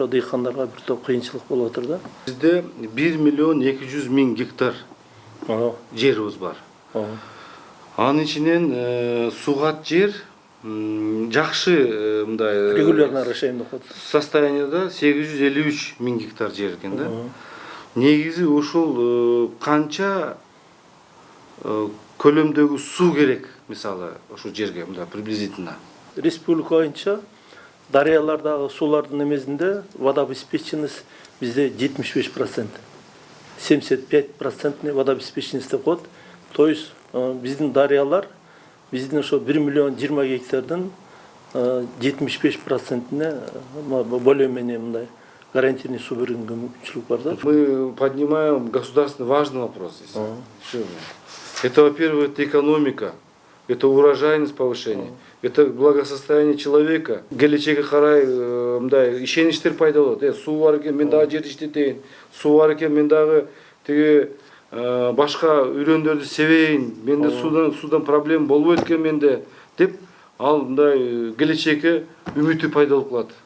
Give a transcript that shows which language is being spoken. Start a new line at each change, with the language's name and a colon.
Kyrgyz: Ошо дыйкандарга бир топ кыйынчылык болуп атыр да. Бизде 1 200 000 гектар жерибиз бар. Анын ичинен суугат жер жакшы мындай
Russian: регулярно орошение
Kyrgyz: деп коет. Состояниеда 853 000 гектар жер экен да. Негизи ушул канча көлөмдөгү суу керек, мисалы, ошол жерге мындай приблизительно. Республика боюнча дарыялардагы суулардын эмесинде водообеспеченность бизде 75%. 75% водообеспеченность деп коет.
Russian: То есть
Kyrgyz: биздин дарыялар биздин ошо 1 миллион 20 гектардын 75%-не
Russian: более-менее
Kyrgyz: мындай гарантийный суу берүүгө мүмкүнчүлүк бар да.
Russian: Мы поднимаем государственный важный вопрос здесь. Это, во-первых, это экономика, это урожайность повышения, это благосостояние человека.
Kyrgyz: Келечеге карай мындай ишеничтер пайда болот. Суу бар экен, мен дагы жер иштетейин. Суу бар экен, мен дагы тиги башка үйрөндөрдү себейин. Менде судан проблема болбойт экен менде деп ал мындай келечекке үмүтү пайда болуп калат.